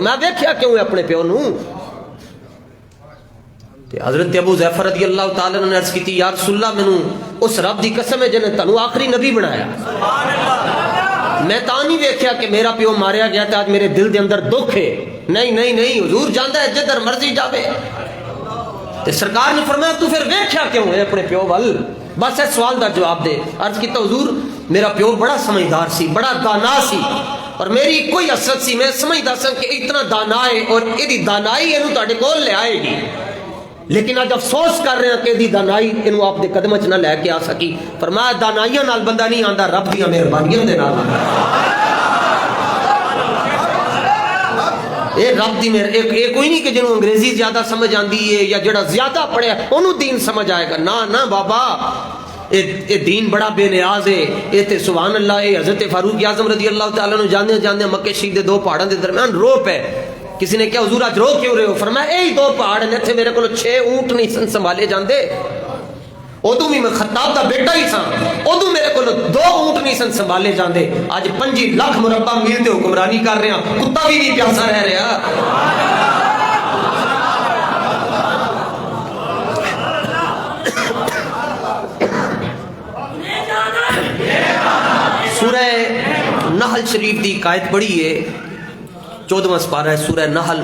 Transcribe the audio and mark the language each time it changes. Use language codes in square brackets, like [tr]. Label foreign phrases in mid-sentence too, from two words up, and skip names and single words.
[pa] فرمایا ویکھیا کیوں ہے اپنے پیو نو؟ حضرت ابو حذیفہ [ar] رضی اللہ تعالیٰ [pa] نے عرض کی [ar] یا رسول اللہ [pa] مینوں اس رب دی قسم ہے جن نے تانوں آخری نبی بنایا, میں تا نہیں ویکھیا کہ میرا پیو ماریا گیا تے آج میرے دل دے اندر دکھ ہے. نہیں حضور جاندا ہے جدھر مرضی جاوے. تے سرکار نے فرمایا تو پھر ویکھیا کیوں ہے اپنے پیو ول؟ بس اس سوال دا جواب دے. عرض کیتا حضور میرا پیو بڑا سمجھدار سی, بڑا دانا سی, اور میری کوئی حسرت سی, میں سمجھدا سا کہ اتنا دانا ہے اور ایدی دانائی اینوں تہاڈے کول لے آئے گی. لیکن آج افسوس کر رہے ہیں کہ دی دانائی انہوں آپ دے قدم چ نہ لے کے آ سکی. فرمایا دانائیاں نال بندہ نہیں آندا, رب دیاں مہربانیاں دے نال آندا. اے رب دی مہر, اے کوئی نہیں کہ جنہوں انگریزی زیادہ سمجھ آندی ہے یا جڑا زیادہ پڑھے انہوں دین سمجھ آئے گا. نا بابا, اے دین بڑا بے نیاز ہے. اے تے [ar] سبحان اللہ, [pa] اے حضرت فاروق اعظم [ar] رضی اللہ تعالیٰ عنہ [pa] جاندے مکے شریف دے دو پہاڑاں دے درمیان روپ ہے. کسی نے کہا حضور آج رو کیوں رہے ہو؟ فرمایا اے دو پہاڑ نے تھے, میرے کو 6 اونٹ نہیں سن سنبھالے جاندے. ادو بھی میں خطاب دا بیٹا ہی سا, ادو میرے کو 2 اونٹ نہیں سن سنبھالے جاندے. آج 5 لاکھ مربع میل تے حکمرانی کر رہے ہیں, کتا بھی نہیں پیاسا رہ رہا. سورہ نحل شریف دی قائد پڑھی ہے, 14واں سپارہ ہے سورہ نحل.